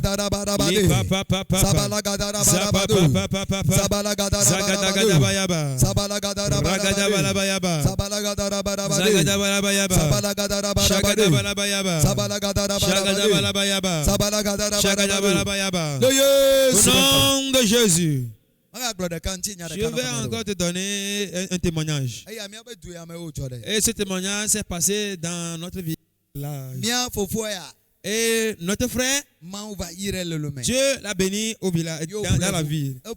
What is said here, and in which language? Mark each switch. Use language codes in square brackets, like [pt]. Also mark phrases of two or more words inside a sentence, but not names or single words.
[fr] Lipapapapa. Zapapapapa. Zagadagada baya ba. Ragada balabaya ba. Zagada balabaya ba. Shagada balabaya ba. Shagada balabayaba. Shagada balabayaba. Au nom de Jésus. Je vais encore te donner un témoignage. Et ce témoignage s'est passé dans notre village. Et notre frère, Dieu l'a béni au village, dans la ville.